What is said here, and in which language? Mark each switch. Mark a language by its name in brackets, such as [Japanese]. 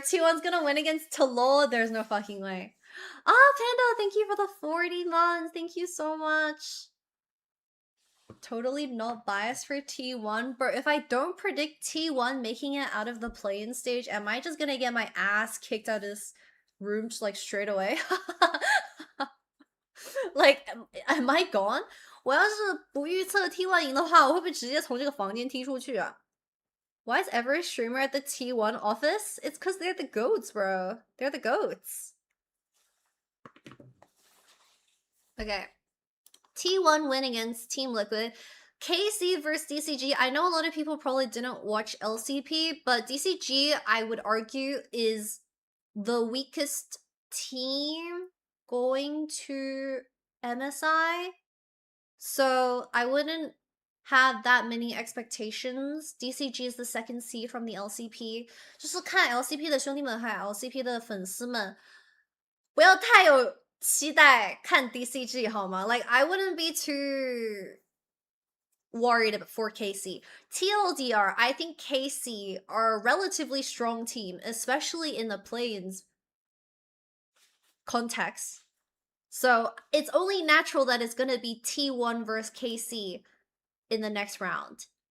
[English] T1's gonna win against Talor? There's no fucking way. Panda, thank you for the 40 months. Thank you so much. Totally not biased for T1, but if I don't predict T1 making it out of the play-in stage, am I just gonna get my ass kicked out of this room just like straight away? Like, am I gone? [Chinese] 我要是不预测 T1 赢的话，我会不会直接从这个房间踢出去啊？ [English] Why is every streamer at the T1 office? It's because they're the goats, bro. They're the goats. Okay. T1 win against Team Liquid. KC versus DCG. I know a lot of people probably didn't watch LCP, but DCG, I would argue, is the weakest team going to MSI. So I wouldn't have that many expectations. DCG is the second seed from the LCP. [Chinese] 就是看 LCP 的兄弟们还有 LCP 的粉丝们，不要太有期待看 DCG 好吗？ [English] Like I wouldn't be too worried for KC. TLDR, I think KC are a relatively strong team, especially in the play-ins context. So it's only natural that it's gonna be T1 versus KC in the next round.